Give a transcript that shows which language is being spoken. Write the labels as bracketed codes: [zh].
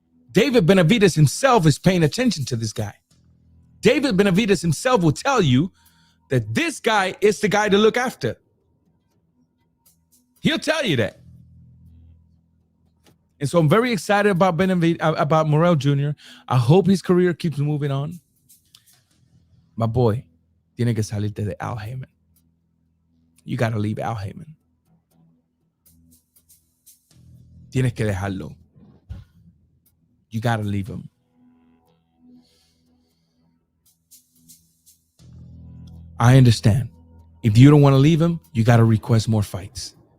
[en] David Benavidez himself is paying attention to this guy. David Benavidez himself will tell you that this guy is the guy to look after. He'll tell you that. And so I'm very excited about about Morrell Jr. I hope his career keeps moving on. My boy, [es] tiene que salirte de Al Heyman. [en] You got to leave Al Heyman. [es] Tienes que dejarlo. [en] You got to leave him. I understand. If you don't want to leave him, you got to request more fights.